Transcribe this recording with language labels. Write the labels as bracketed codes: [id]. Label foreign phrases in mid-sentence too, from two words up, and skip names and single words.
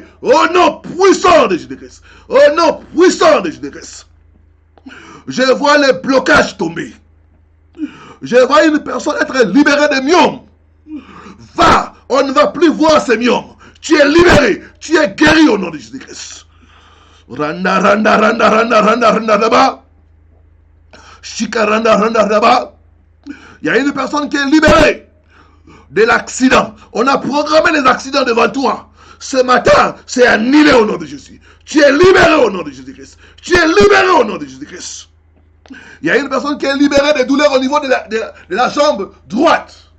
[fr] Au nom puissant de Jésus-Christ. Au nom puissant de Jésus-Christ. Je vois les blocages tomber. Je vois une personne être libérée des myomes. Va, on ne va plus voir ces myomes. Tu es libéré, tu es guéri au nom de Jésus-Christ. Randa, randa, randa, randa, randa, randa, randa. Shika, randa, randa, randa. Il y a une personne qui est libérée de l'accident. On a programmé les accidents devant toi. Ce matin, c'est annulé au nom de Jésus. Tu es libéré au nom de Jésus-Christ. Tu es libéré au nom de Jésus-Christ. Il y a une personne qui est libérée des douleurs au niveau de la jambe droite.